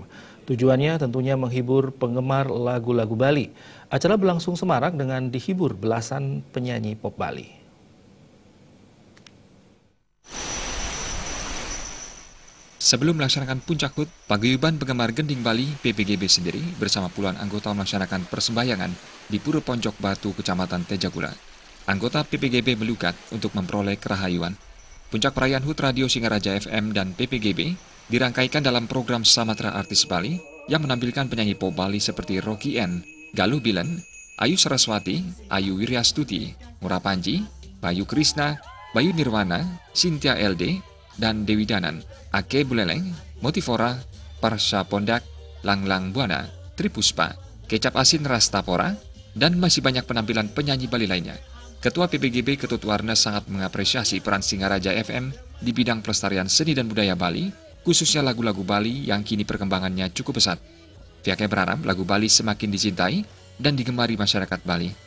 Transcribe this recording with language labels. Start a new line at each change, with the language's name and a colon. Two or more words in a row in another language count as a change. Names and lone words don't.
Indonesian: Tujuannya tentunya menghibur penggemar lagu-lagu Bali. Acara berlangsung semarak dengan dihibur belasan penyanyi pop Bali. Sebelum melaksanakan puncak HUT, Paguyuban Penggemar Gending Bali PPGB sendiri bersama puluhan anggota melaksanakan persembahyangan di Pura Ponjok Batu, Kecamatan Tejagula. Anggota PPGB melukat untuk memperoleh kerahayuan. Puncak perayaan HUT Radio Singaraja FM dan PPGB dirangkaikan dalam program Samatra Artis Bali yang menampilkan penyanyi pop Bali seperti Rocky N, Galuh Bilen, Ayu Saraswati, Ayu Wiryastuti, Mura Panji, Bayu Krishna, Bayu Nirwana, Cynthia LD, dan Dewi Danan, Ake Buleleng, Motivora, Parsha Pondak, Langlang Buana, Tripuspa, Kecap Asin Rastapora, dan masih banyak penampilan penyanyi Bali lainnya. Ketua PPGB Ketut Warna sangat mengapresiasi peran Singaraja FM di bidang pelestarian seni dan budaya Bali, khususnya lagu-lagu Bali yang kini perkembangannya cukup pesat. Pihaknya berharap lagu Bali semakin dicintai dan digemari masyarakat Bali.